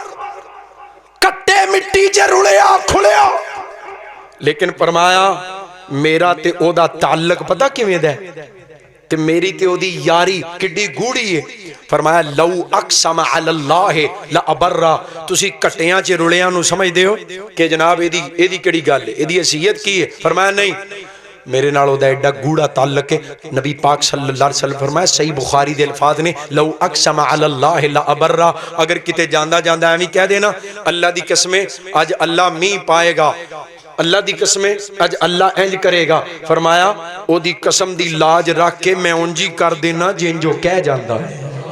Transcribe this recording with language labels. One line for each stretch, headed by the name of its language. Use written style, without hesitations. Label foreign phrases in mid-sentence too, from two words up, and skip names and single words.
Punjabi: کٹے مٹی چ رلیا کھلیا لیکن فرمایا میرا تے اوہدا تعلق پتہ کیویں دا تے میری تے اوہدی یاری کڈی گوڑھی ہے فرمایا
Arabic: لو أقسم على الله لأبره
Punjabi: تسی کٹیاں چ رلیاں نوں سمجھدے ہو کہ جناب ایہدی کیہڑی گل ہے ایہدی حیثیت کی ہے فرمایا نہیں میرے نال اوہدا ایڈا گوڑھا تعلق ہے نبی پاک
Arabic: صلى الله عليه وسلم
Punjabi: فرمایا صحیح بخاری دے الفاظ نے
Arabic: لو أقسم على الله لأبره
Punjabi: اگر کتے جاندا جاندا اینویں کہہ دینا اللہ دی قسمیں اج اللہ مینہہ پائے گا اللہ دی قسمیں اج اللہ انج کرے گا فرمایا اوہدی قسم دی لاج رکھ کے میں انجی کر دینا جنجوں کہہ جاندا ہے